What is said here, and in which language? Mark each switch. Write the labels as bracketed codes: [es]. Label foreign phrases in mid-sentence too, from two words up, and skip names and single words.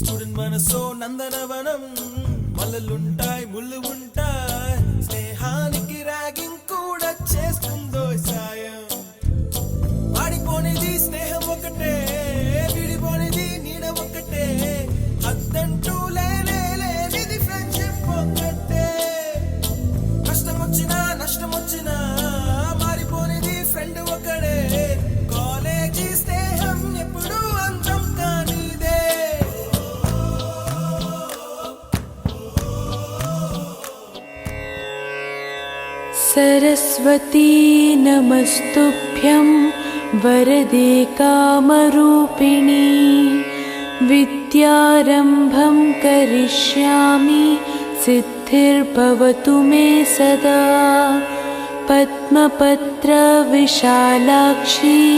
[te] మనసో నందనవనం మల్లలుంటాయి ముళ్ళు ఉంటాయి స్నేహానికి ర్యాగింగ్ కూడా చేస్తుందో సాయం వాడిపోనిది స్నేహం ఒకటే విడిపోనిది నీడ ఒకటే అద్దంటూ లేనిది ఫ్రెండ్షిప్ ఒకటే కష్టం వచ్చినా నష్టం వచ్చినా మారిపోనిది ఫ్రెండ్ ఒకడే కాలేజీ స్నేహం ఎప్పుడు అంతం కానిదే [sa] सरस्वती नमस्तुभ्यं वरदे कामरूपिणी विद्यारम्भं करिष्यामि सिद्धिर्भवतु मे सदा पद्मपत्रविशालाक्षी